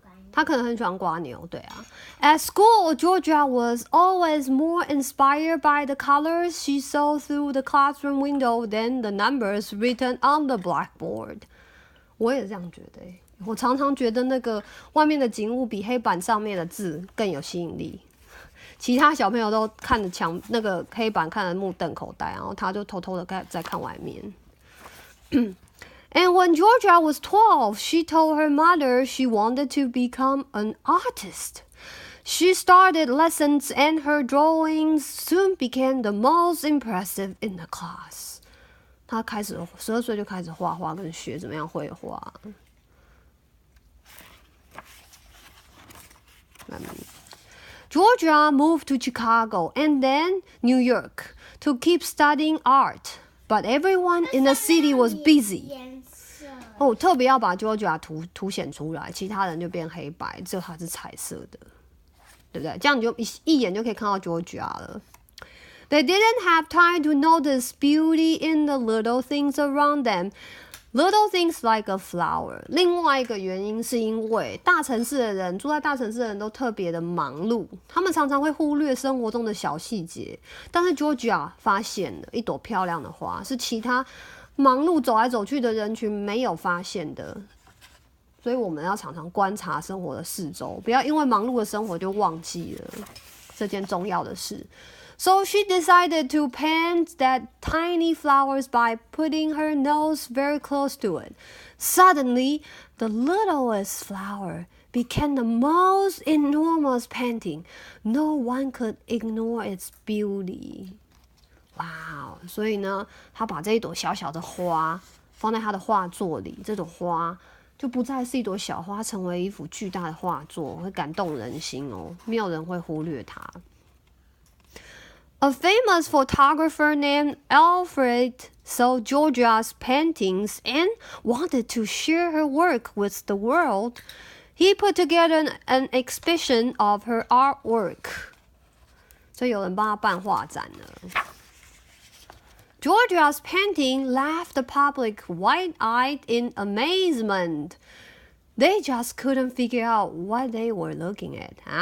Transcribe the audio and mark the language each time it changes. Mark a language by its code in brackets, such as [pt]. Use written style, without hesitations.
[zh] 他可能很喜欢刮牛，对啊。 [en] At school, Georgia was always more inspired by the colors she saw through the classroom window than the numbers written on the blackboard. [zh] 我也这样觉得，我常常觉得那个外面的景物比黑板上面的字更有吸引力。其他小朋友都看着那个黑板看得目瞪口呆，然后他就偷偷的在看外面。 [en] And when Georgia was 12, she told her mother she wanted to become an artist. She started lessons and her drawings soon became the most impressive in the class. [zh] 她开始12岁就开始画画，跟学怎么样绘画。 [en] Georgia moved to Chicago and then New York to keep studying art, but everyone in the city was busy. [zh] 特别要把 Georgia 凸显出来，其他人就变黑白，只有它是彩色的，对不对？这样你就一眼就可以看到 Georgia 了。 [en] They didn't have time to notice beauty in the little things around them. Little things like a flower. [zh] 另外一个原因是因为大城市的人，住在大城市的人都特别的忙碌，他们常常会忽略生活中的小细节。但是 Georgia 发现了一朵漂亮的花，是其他忙碌走来走去的人群没有发现的。所以我们要常常观察生活的四周，不要因为忙碌的生活就忘记了这件重要的事。 [en] So she decided to paint that tiny flowers by putting her nose very close to it. Suddenly, the littlest flower became the most enormous painting. No one could ignore its beauty. [zh] 哇，所以呢，她把这一朵小小的花放在她的画作里，这朵花就不再是一朵小花，成为一幅巨大的画作，会感动人心哦，没有人会忽略它。 [en] A famous photographer named Alfred saw Georgia's paintings and wanted to share her work with the world. He put together an exhibition of her artwork. [zh] 所以有人帮他办画展了。 [en] Georgia's painting left the public wide-eyed in amazement. They just couldn't figure out what they were looking at.